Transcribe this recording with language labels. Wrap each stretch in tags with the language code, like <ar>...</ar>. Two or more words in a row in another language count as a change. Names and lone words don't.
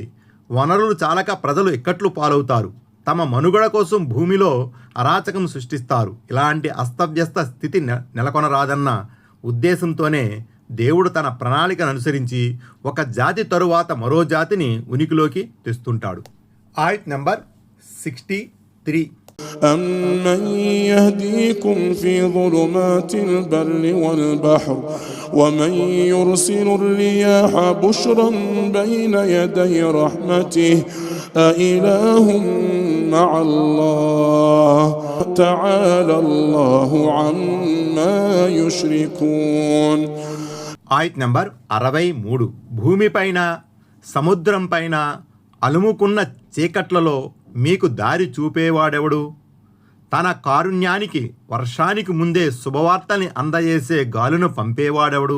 <te>వనరులు చాలక ప్రజలు ఇక్కట్లు పాలవుతారు. తమ మనుగడ కోసం భూమిలో అరాచకం సృష్టిస్తారు. ఇలాంటి అస్తవ్యస్త స్థితి నెలకొనరాదన్న ఉద్దేశంతోనే దేవుడు తన ప్రణాళికను అనుసరించి ఒక జాతి తరువాత మరో జాతిని ఉనికిలోకి తెస్తుంటాడు. ఆయత్ నంబర్ 63.</te> <ar>أَمَّنْ يَهْدِيكُمْ فِي ظُلُمَاتِ الْبَرِّ وَالْبَحْرِ وَمَنْ يُرْسِلُ الرِّيَاحَ بُشْرًا بَيْنَ يَدَيْ رَحْمَتِهِ أَإِلَٰهٌ مَّعَ اللَّهِ تَعَالَى اللَّهُ عَمَّا يُشْرِكُونَ.</ar> <te>ఆయత్ నంబర్ 63. భూమిపైన సముద్రంపైన అలుముకున్న చీకట్లలో మీకు దారి చూపేవాడెవడు? తన కారుణ్యానికి వర్షానికి ముందే శుభవార్తని అందజేసే గాలును పంపేవాడెవడు?</te>